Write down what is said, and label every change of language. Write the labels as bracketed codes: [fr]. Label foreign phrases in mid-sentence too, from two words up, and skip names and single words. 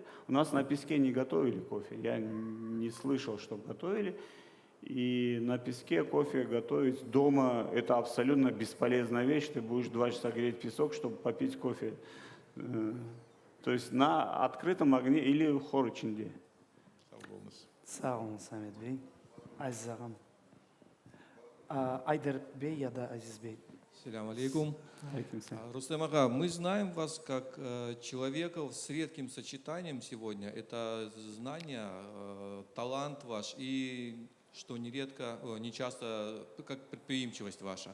[ru] У нас на песке не готовили кофе. Я не слышал, что готовили. И на песке кофе готовить дома – это абсолютно бесполезная вещь. Ты будешь 2 часа греть песок, чтобы попить кофе. То есть на открытом огне или в хоры-чинде. [crh] Sağ olun Samet Bey. Aziz ağam. [ru] Айдар Бей я да Азиз Бей. [ar] سلام عليكم. [ru] Рустем ага, мы знаем вас как человека с редким сочетанием сегодня. Это знание, талант ваш и, что нередко, не часто, как предприимчивость ваша.